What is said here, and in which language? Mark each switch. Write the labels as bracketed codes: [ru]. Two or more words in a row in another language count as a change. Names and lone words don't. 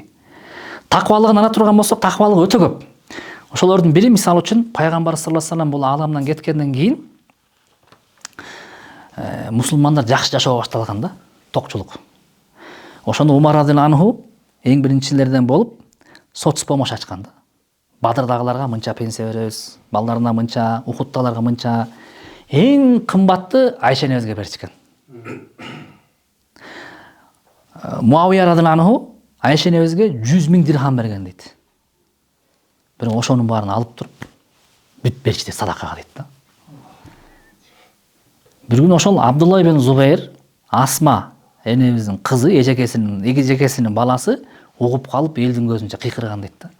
[ky] Таквалыгын ала турган болсок, таквалыгы өтө көп. Ошолордун бири мисал үчүн пайгамбар [ar] صلى الله عليه وسلم [ky] бул ааламдан кеткенден кийин мусулмандар жакшы жашоо башталган да, токчулук. Ошондо Умар [ar] رضي الله عنه [ky] эң биринчилерден болуп соцпомощь ачкан да. Бадырдагыларга мынча пенсия беребиз, балдарына мынча, Ухудтагыларга мынча. Эң кымбатты Айша энебизге беришкен. Муавия [ar] رضي الله عنه [ky] Айша энебизге 100 000 дирхам берген дейт. Бирок ошонун баарын алып туруп бүт берчи дейт, садакага дейт да. [tr] Bir gün [ky] ошол Абдулла ибн Зубайр, Асма энебиздин кызы, эжекесинин баласы угуп калып элдин көзүнчө кыйкырган дейт да.